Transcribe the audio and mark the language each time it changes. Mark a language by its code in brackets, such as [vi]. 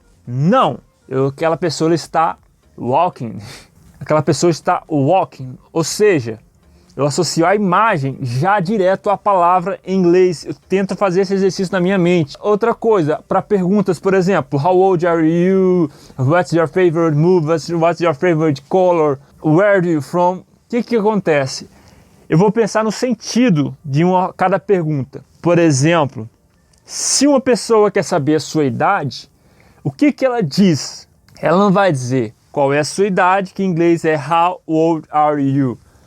[pt] Não, aquela pessoa está walking. Aquela pessoa está walking, ou seja, eu associo a imagem já direto à palavra em inglês. Eu tento fazer esse exercício na minha mente. Outra coisa, para perguntas, por exemplo, [en] how old are you? What's your favorite movie? What's your favorite color? Where are you from? [pt] O que acontece? Eu vou pensar no sentido de cada pergunta. Por exemplo, se uma pessoa quer saber a sua idade, o que ela diz? Ela não vai dizer qual é a sua idade, que em inglês é [en] how old are you?